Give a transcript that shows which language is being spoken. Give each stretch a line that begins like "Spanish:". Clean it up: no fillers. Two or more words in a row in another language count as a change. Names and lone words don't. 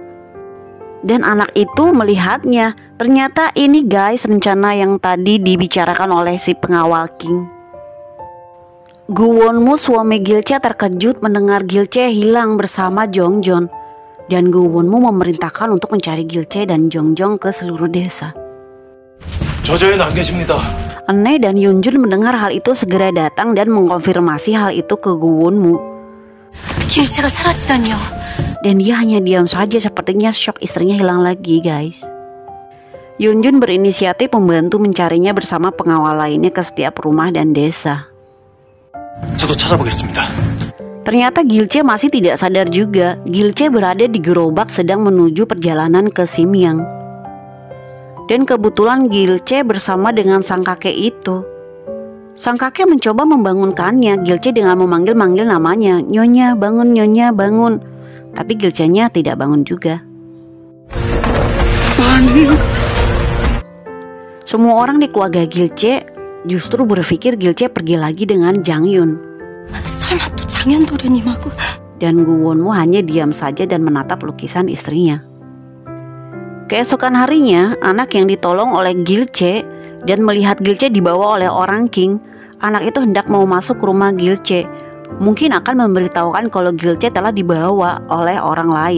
Indonesian: Dan anak itu melihatnya. Ternyata ini guys rencana yang tadi dibicarakan oleh si pengawal King. Guwonmu suami Gilce terkejut mendengar Gilce hilang bersama Jongjon. Dan Guwonmu memerintahkan untuk mencari Gilce dan Jongjong ke seluruh desa.
Korean: 저자에는 안 계십니다.
Indonesian: Ene dan Yunjun mendengar hal itu segera datang dan mengkonfirmasi hal itu ke Guwonmu.
Korean: 길체가 사라지다니요.
Indonesian: Dan dia hanya diam saja, sepertinya shock istrinya hilang lagi guys. Yunjun berinisiatif membantu mencarinya bersama pengawal lainnya ke setiap rumah dan desa.
Korean: 저도 찾아보겠습니다.
Indonesian: Ternyata Gilce masih tidak sadar juga. Gilce berada di gerobak sedang menuju perjalanan ke Simyang. Dan kebetulan Gilce bersama dengan sang kakek itu. Sang kakek mencoba membangunkannya Gilce dengan memanggil-manggil namanya. Nyonya bangun, Nyonya bangun. Tapi Gilce-nya tidak bangun juga. Semua orang di keluarga Gilce justru berpikir Gilce pergi lagi dengan Jang Yun.
Korean: 설마 또 장현도련님하고.
Indonesian: Dan Guwonmu hanya diam saja dan menatap lukisan istrinya. Keesokan harinya, anak yang ditolong oleh Gilce dan melihat Gilce dibawa oleh orang King, anak itu hendak mau masuk ke rumah Gilce. Mungkin akan memberitahukan kalau Gilce telah dibawa oleh orang lain.